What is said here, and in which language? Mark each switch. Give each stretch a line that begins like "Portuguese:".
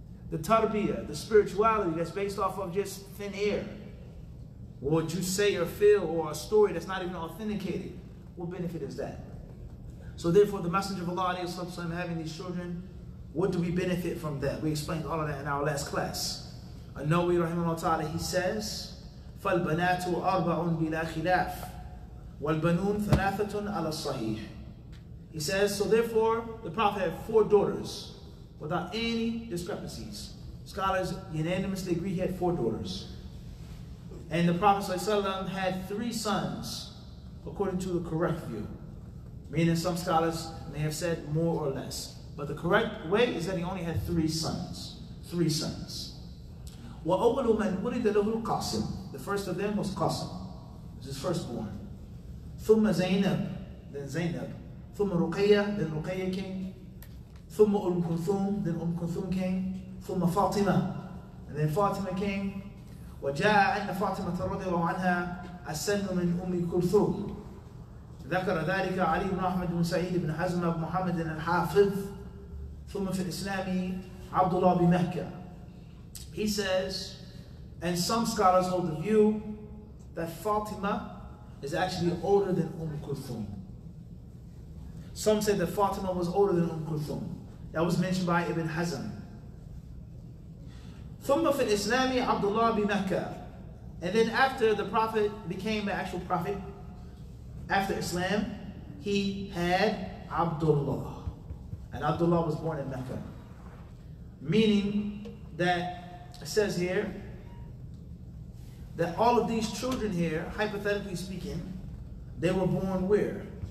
English: The tarbiyah, the spirituality that's based off of just thin air, or what you say or feel, or a story that's not even authenticated, what benefit is that? So therefore, the Messenger of Allah, having these children, What do we benefit from that? We explained all of that in our last class. An-Nawawi rahimahullah ta'ala, he says,
Arabic: فَالْبَنَاتُ أَرْبَعٌ بِلَا خِلَافٍ وَالْبَنُونَ ثَلَاثَةٌ عَلَى الصَّحِيحِ.
English: He says, so therefore, the Prophet had 4 daughters without any discrepancies. Scholars unanimously agree he had 4 daughters. And the Prophet ﷺ had 3 sons, according to the correct view. Meaning some scholars may have said more or less. But the correct way is that he only had 3 sons. 3 sons.
Arabic: وَأَوَّلُ مَنْ وُلِدَ لَهُ الْقَاسِمُ.
English: The first of them was Qasim. He was his firstborn.
Arabic: ثُمَّ زَيْنَبْ.
English: Then Zaynab.
Arabic: ثُمَّ رُقَيَّةَ.
English: Then Ruqayya came. ثُمَّ Kulthum. Then Kulthum came. ثُمَّ Fatima. And then Fatima came.
Arabic: وجاء أن فاطمة رضي الله عنها السن من أم كلثوم. ذكر ذلك علي بن أحمد بن سعيد بن حزم بن محمد الحافظ. ثم في الإسلام عبد الله بمكة.
English: He says, and some scholars hold the view that Fatima is actually older than Kulthum. Some say that Fatima was older than Kulthum. That was mentioned by Ibn Hazm.
Arabic: ثم في الإسلام عبد الله بمكة.
English: And then after the Prophet became the actual Prophet, after Islam, he had Abdullah. And Abdullah was born in Mecca. Meaning that, it says here, that all of these children here, hypothetically speaking, they were born where?